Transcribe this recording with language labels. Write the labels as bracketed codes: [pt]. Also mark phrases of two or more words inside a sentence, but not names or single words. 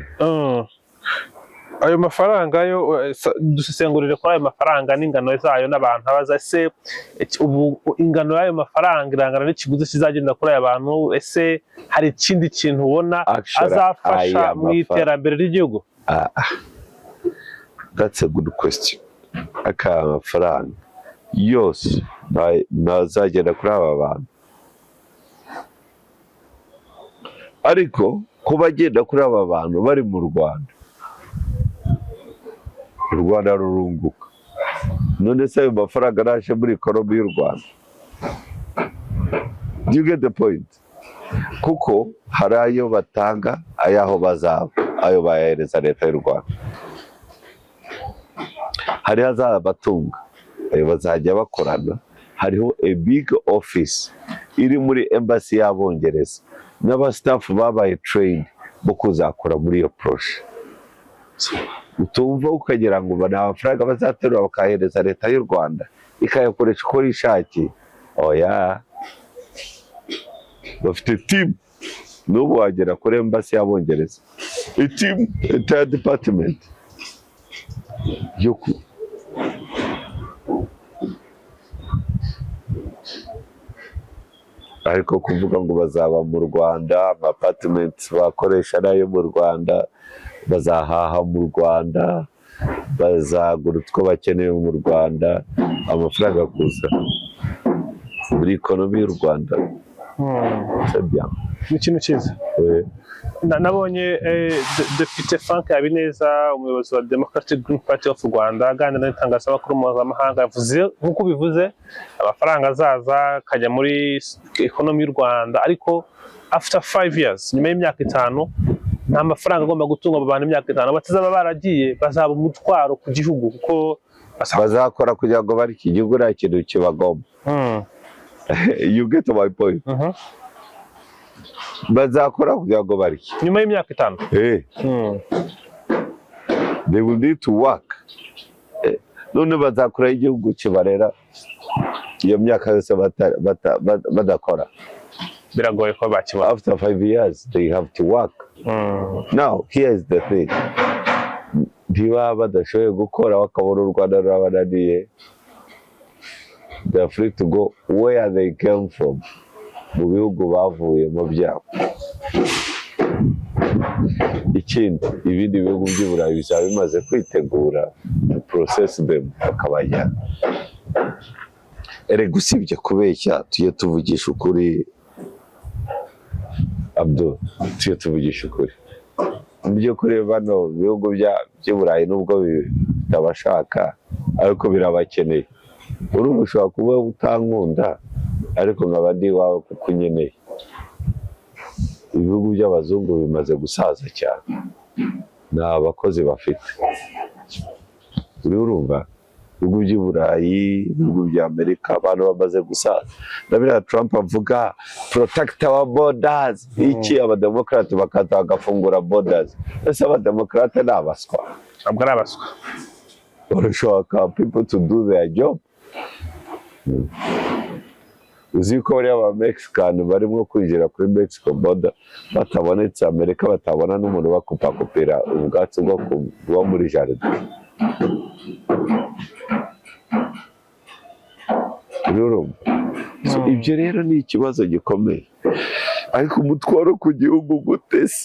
[rw] Ayo mafaranga yo dusesengurire kuri ayo mafaranga n'ingano zayo n'abantu abaza se ubu ingano y'ayo mafaranga irangana n'ikiguzi kizagenda kuri aya bantu. Ese hari ikindi kintu ubona azafasha mu iterambere ry'igihugu? [en] That's a good question. [rw] Aka mafaranga yose nazagenda kuri aba bantu, ariko kuba agenda kuri aba bantu bari mu Rwanda, u Rwanda rurunguka. None se ayo mafaranga araje muri ekonomi y'u Rwanda. [en] Do you get the point? [rw] Kuko hari ayo batanga ayaho bazaba ayo bayahereza leta y'u Rwanda, hari azabatunga ayo bazajya bakorana. Hariho [en] a big office [rw] iri muri embassy y'Abongereza n'abastaff babaye trained bo kuzakora muri iyo projet. Utumva ukagira ngo bana amafaranga bazaterura bakahereza leta y'u Rwanda ikayakoresha uko yishakiye. Oya, bafite team. N'ubu wagera kuri embassy y'Abongereza, [en] a team, entire department yoku. [rw] Ariko kuvuga ngo bazaba mu Rwanda, apartments bakoresha nayo mu Rwanda, bazahaha mu Rwanda, bazagura utwo bakeneye mu Rwanda, amafaranga kuza muri ekonomi y'u Rwanda. [fr] C'est bien. [rw] Ni ikintu cyiza. Nabonye Depite Frank Habineza, umuyobozi wa Democratic Green Party of Rwanda, aganira n'itangazamakuru mpuzamahanga, yavuze nk'uko bivuze amafaranga azaza akajya muri ekonomi y'u Rwanda, ariko [en] after 5 years, [rw] nyuma y'imyaka 5, nta mafaranga agomba gutunga abantu imyaka 5 batazaba baragiye, bazaba umutwaro ku gihugu kuko bazakora kugira ngo bari iki gihugu nta kintu kibagomba. [en] You get my point? [rw] Bazakora kugira ngo bari nyuma y'imyaka 5. [en] They will need to work. [rw] None bazakora igihugu kibarera iyo myaka yose badakora. Biragoye ko bakibona. [en] After 5 years they have to work. Now here is the thing. [rw] Ndiba badashoboye gukora bakabona u Rwanda rurabananiye, [en] they are free to go where they came from, [rw] mu bihugu bavuyemo byabo. Ikindi, ibindi bihugu by'i Burayi bizaba bimaze kwitegura [en] to process them [rw] bakabajyana. Erega usibye kubeshya, tujye tuvugisha ukuri Abdul, tujye tuvugisha ukuri. Mu by'ukuri bano bihugu by'i Burayi nubwo bitabashaka ariko birabakeneye. Urumva ushobora kuba utankunda ariko nkaba ndi iwawe kuko unkeneye. Ibihugu by'abazungu bimaze gusaza cyane, nta bakozi bafite. Urumva ibihugu by'i Burayi, ibihugu bya Amerika, abantu bamaze gusaza. Ndabona Trump avuga [en] protect our borders, [rw] iki abademokrate bakaza bagafungura borders. Ese abademokrate ni abaswa? Ntabwo ari abaswa. [en] Barashaka people to do their job. [rw] Uzi ko bariya ba Mexican barimo kwinjira kuri Mexico border batabonetse, Amerika batabona n'umuntu bakupakupira ubwatsi bwo kuba muri jardin. Ibyo rero ni ikibazo gikomeye, ariko umutwaro ku gihugu gute se?